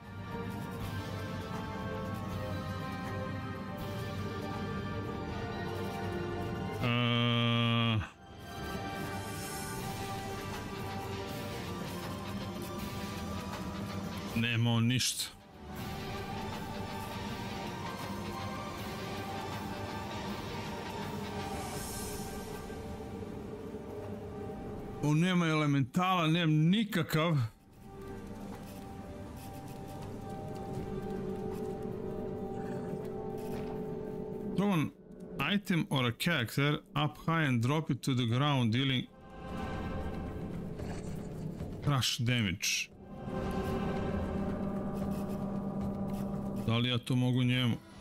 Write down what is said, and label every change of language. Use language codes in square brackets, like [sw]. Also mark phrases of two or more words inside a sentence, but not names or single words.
[sr] Nema on ništa. On nema elementala, nemam nikakav. [en] Throw an item or a character up high and drop it to the ground, dealing crush damage. [sr] Da li ja to mogu njemu?